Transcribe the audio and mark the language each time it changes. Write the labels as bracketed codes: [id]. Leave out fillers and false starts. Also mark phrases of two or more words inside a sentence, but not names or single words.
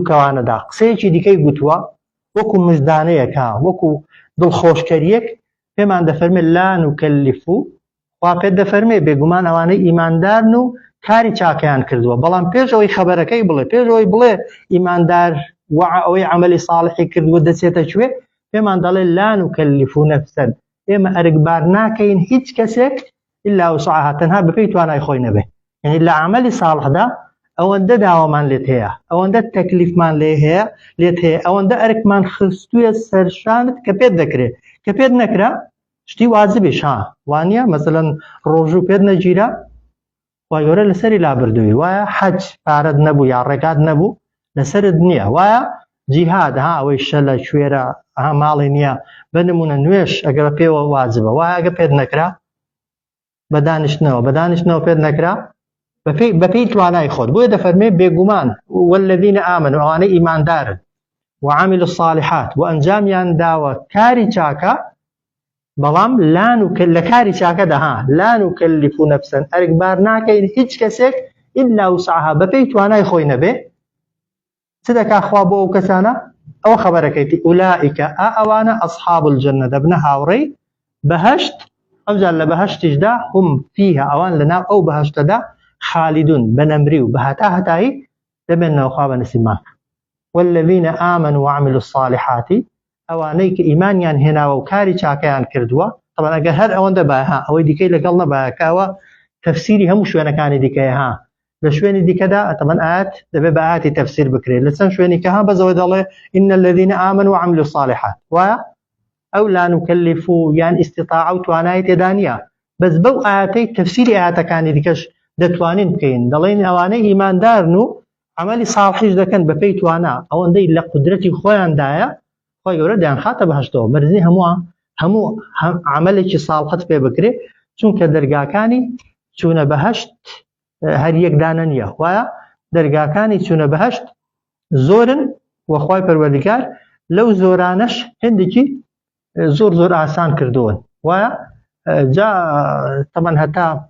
[ckb] کەوانەدا قسەیەکی دیکەی گوتووە وەکو مژدانەیەک وەکو دڵخۆشکەریەک پێمان دەفەرمێت [ar] لا نوکەلیفو [ckb] خوا پێت دەفەرمێ بێگومان ئەوانەی ئیماندارن و کاری چاکەیان کردووە بەڵام پێشەوەی خەبەرەکەی بڵێ پێشەوەی بڵێ ئیماندار ئەوەی عەمەلی ساڵحی کردووە دەچێتە کوێ پێمان دەڵێ [ar] لا نوکەلیفو نەفسەن [ckb] ئێمە ئەرکبار ناکەین هیچ کەسێک [ar] إلا وسعها [ckb] تەنها بەپێی توانای خۆی نەبێ یعنی لە عەمەلی ساڵحدا ئەوەندە داوامان لێت هەیە ئەوەندە تەکلیفمان لێت هەیە ئەوەندە ئەرکمان خستوویە سەرشانت کە پێت دەکرێت کە پێت نەکرا شتی واجبیش وانە مەسەلەن ڕۆژوو پێت نەگیرا وای گەورە لەسەری لابردووی وایە حەج پارەت نەبوو یا ڕێگات نەبوو لەسەرت نییە وایە جیهاد ئەوەی شە لە کوێرە ماڵی نییە بنمونە نوێش ئەگەر پێوە واجبە وایە ئەگە پێت نەکرا بەدانیشتنەوە پێت نەکرا بەپێی توانای خۆت بۆیە دەفەرمێ بێگومان [ar] والذین ئامنوا [ckb] ئەوانەی ئیماندارن [ar] وعملوا الصالحات [ckb] و ئەنجامیان داوە کاری چاکە بەڵام لە کاری چاکەدا [ar] لا نکلف نفسا [ckb] ئەرکبار ناکەین هیچ کەسێک [ar] إلا وسعها [ckb] بەپێی توانای خۆی نەبێ چ دەکا خوا بۆ ئەو کەسانە ئەوە خەبەرەکەیتی ئولائیکە ئەوانە [ar] ئەصحاب الجنە [ckb] دەبنە هاوڕێی بەهەشت ئەوجار لە بەهەشتیشدا [ar] هم فيها [ckb] ئەوان لەناو ئەو بەهەشتەدا خالدون بەنەمری و بە هەتاهەتایی دەبێنەوە خوا بەنسیبمان [ar] والذين آمنوا وعملوا الصالحات [ckb] ئەوانەی کە ئیمانیان هێناوە و کاری چاکەیان کردووە طبعا ئەگەر هەر ئەوەندە بایە ئەوەی دیکەی لەگەڵ نەبایەکەوە تەفسیری هەموو شوێنەکانی دیکەیە لە شوێنی دیکەدا طبعا ئاەت دەبێت بە ئاەتی تەفسیر بکرێت لە چەند شوێنی کە بەزەوەی دەڵێ [ar] إن الذين آمنوا وعملوا الصالحات [ckb] وایە ئەو [ar] لا نکلف [ckb] یان استطاع و توانای تێدا نییە بەس بەو ئاەتەی تەفسیری ئاەتەکانی دیکەش دەتوانین بکەین دەڵێن ئەوانەی ئیماندارن و عملی صالحیش دەکەن بەپێی توانە ئەوەندەی لە قودرەتی خۆیاندایە خۆی گەورە دەیان خاتە بەهەشتەوە مەرزی هەموو عملێکی صالحت پێ بکرێ چونکە دەرگاکانی چوونە بەهەشت هەر یەکدانە نییە وایە دەرگاکانی چوونە بەهەشت زۆرن وەخوای پەروەردگار لەو زۆرانەش هەندێکی زۆر ئاسان کردوون وایە جا طبعا هەتا